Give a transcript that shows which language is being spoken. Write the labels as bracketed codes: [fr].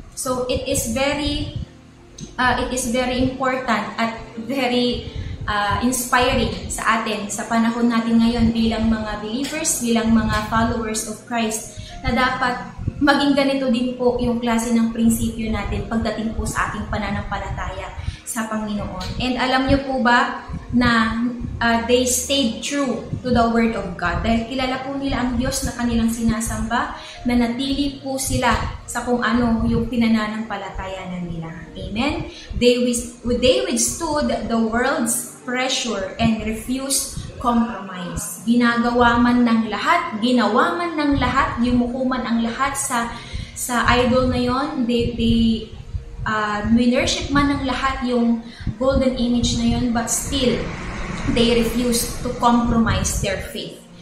[en] So it is very important [tl] at very inspiring sa atin sa panahon natin ngayon bilang mga believers, bilang mga followers of Christ, na dapat maging ganito din po yung klase ng prinsipyo natin pagdating po sa ating pananampalataya sa Panginoon. [en] And [tl] alam niyo po ba na [en] they stayed true to the Word of God. [tl] Dahil kilala po nila ang Diyos na kanilang sinasamba, na natili po sila sa kung ano yung pinananampalatayanan nila. Amen? [en] They withstood the world's pressure and refused compromise. [tl] Ginawa man ng lahat, yumuko man ang lahat sa idol na yon. [en] They worship [tl] man ng lahat yung [en] golden image na yon, but still they refuse to compromise their faith.